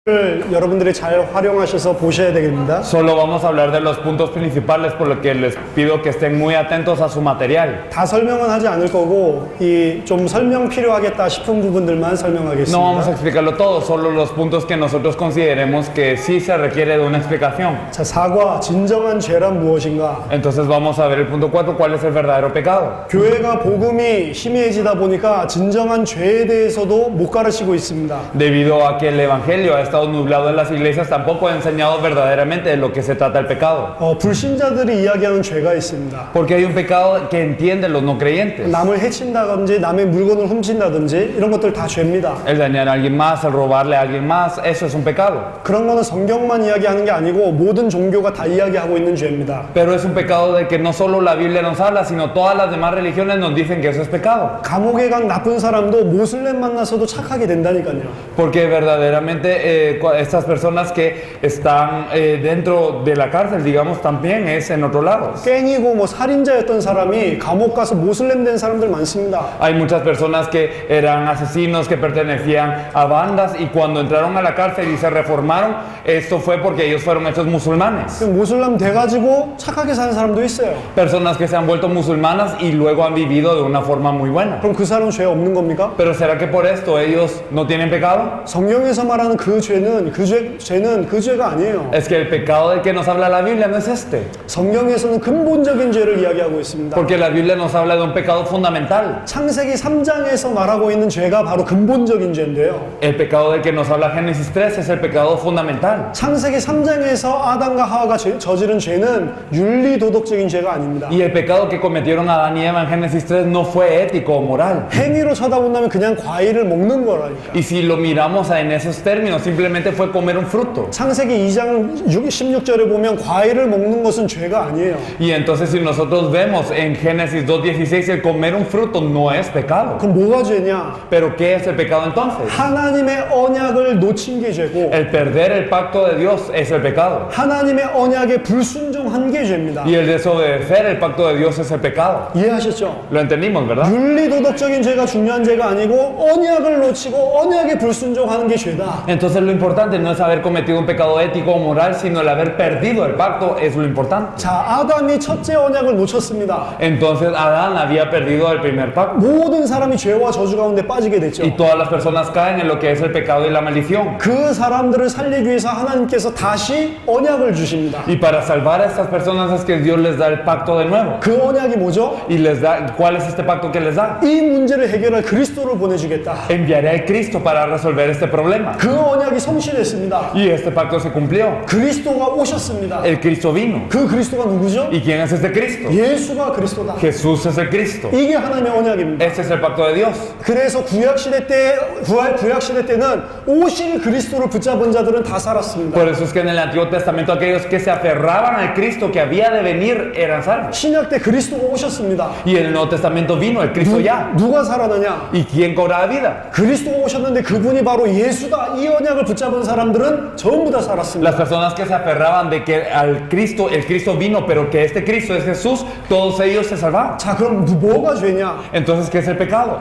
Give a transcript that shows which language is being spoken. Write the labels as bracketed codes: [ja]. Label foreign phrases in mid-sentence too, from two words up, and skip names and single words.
[ko] 여러분들이 잘 활용하셔서 보셔야 되겠습니다. [es] Solo vamos a hablar de los puntos principales, por lo que les pido que estén muy atentos a su material. [ko] 다 설명은 하지 않을 거고 이 좀 설명 필요하겠다 싶은 부분들만 설명하겠습니다. [es] No vamos a explicarlo todo, solo los puntos que nosotros consideremos que sí se requiere de una explicación. [ko] 자, 사과, 진정한 죄란 무엇인가? [es] Entonces vamos a ver el punto 4, ¿cuál es el verdadero pecado? [ko] 교회가 복음이 희미해지다 보니까 진정한 죄에 대해서도 못 가르치고 있습니다. [es] Debido a que el evangelio ha estado nublado en las iglesias, tampoco ha enseñado verdaderamente de lo que se trata el pecado. [ko] 불신자들이 이야기하는 죄가 있습니다. [es] Porque hay un pecado que entienden los no creyentes. [ko] 남을 해친다든지 남의 물건을 훔친다든지 이런 것들 다 죄입니다. [es] El dañar a alguien más, el robarle a alguien más, eso es un pecado. [ko] 그런 거는 성경만 이야기하는 게 아니고 모든 종교가 다 이야기하고 있는 죄입니다. [es] Pero es un pecado de que no solo la Biblia nos habla, sino todas las demás religiones nos dicen que eso es pecado. [ko] 감옥에 간 나쁜 사람도 모슬렘 만나서도 착하게 된다니까요. [es] Porque verdaderamente estas personas que están dentro de la cárcel, digamos, también es en otros lados. [ko] 갱이고 뭐 살인자였던 사람이 감옥 가서 모슬렘 된 사람들 많습니다. [es] Hay muchas personas que eran asesinos, que pertenecían a bandas y cuando entraron a la cárcel y se reformaron, esto fue porque ellos fueron hechos musulmanes. [ko] 모슬렘 돼가지고 착하게 사는 사람도 있어요. [es] Personas que se han vuelto musulmanas y luego han vivido de una forma muy buena. [ko] 그럼 그 사람은 죄 없는 겁니까? [es] Pero ¿será que por esto ellos no tienen pecado? [ko] 성경에서 말하는 그 죄는 죄는 그 죄가 아니에요. [es] Es que el pecado del que nos habla la Biblia no es este. [ko] 성경에서는 근본적인 죄를 이야기하고 있습니다. [es] Porque la Biblia nos habla de un pecado fundamental. [ko] 창세기 3장에서 말하고 있는 죄가 바로 근본적인 죄인데요. [es] El pecado del que nos habla Génesis 3 es el pecado fundamental. [ko] 창세기 3장에서 아담과 하와가 저지른 죄는 윤리도덕적인 죄가 아닙니다. [es] Y el pecado que cometieron Adán y Eva en Génesis 3 no fue ético o moral. [ko] 행위로 쳐다본다면 그냥 과일을 먹는 거라니까. [es] Y si lo miramos en esos términos, simplemente fue comer un fruto. [ko] 창세기 2장 16절에 보면 과일을 먹는 것은 죄가 아니에요. [es] Y entonces si nosotros vemos en Génesis 2:16, el comer un fruto no es pecado. [ko] 그럼 뭐가 죄냐? [es] Pero ¿qué es el pecado entonces? [ko] 하나님의 언약을 놓친 게 죄고 [es] El perder el pacto de Dios es el pecado. [ko] 하나님의 언약에 불순종한 게 죄입니다. [es] Y el desobedecer el pacto de Dios es el pecado. [ko] 이해하셨죠? [es] Lo entendimos, ¿verdad? [ko] 윤리도덕적인 죄가 중요한 죄가 아니고 언약을 놓치고 언약에 불순종하는 게 죄다. [es] Entonces lo importante no es haber cometido un pecado ético o moral, sino el haber perdido el pacto es lo importante. [ko] 자, 아담이 첫째 언약을 놓쳤습니다. [es] Entonces Adán había perdido el primer pacto. [ko] 모든 사람이 죄와 저주 가운데 빠지게 됐죠. [es] Y todas las personas caen en lo que es el pecado y la maldición. [ko] 그 사람들을 살리기 위해서 하나님께서 다시 언약을 주십니다. [es] Y para salvar a estas personas es que Dios les da el pacto de nuevo. [ko] 그 언약이 뭐죠? [es] Y les da, ¿cuál es este pacto que les da? [ko] 이 문제를 해결할 그리스도를 보내주겠다. [es] Enviaré al Cristo para resolver este problema. [ko] 그 언약이 성취됐습니다. [es] Y este pacto se cumplió. [ko] 그리스도가 오셨습니다. [es] El Cristo vino. [ko] 그 그리스도가 누구죠? [es] ¿Y quién es este Cristo? [ko] 예수가 그리스도다. [es] Jesús es el Cristo. [ko] 이게 하나님의 언약입니다. [es] Este es el pacto de Dios. [ko] 그래서 구약 시대 때는 오실 그리스도를 붙잡은 자들은 다 살았습니다. [es] Por eso es que en el Antiguo Testamento aquellos que se aferraban al Cristo que había de venir eran salvos. [ko] 신약 때 그리스도가 오셨습니다. [es] Y en el Nuevo Testamento vino el Cristo ya. [ko] 누가 살아나냐? [es] ¿Y quién cobraba vida? [ko] 그리스도가 오셨는데 그분이 바로 예수다. 이 언약을 붙잡은 사람들은 전부 다 [es] Las [ko] 살았습니다. [es] personas que se aferraban de que al Cristo, el Cristo vino, pero que este Cristo es Jesús, todos ellos se salvaban. [ko] 자, 그럼 뭐가 죄냐? [es] Entonces, ¿qué es el pecado?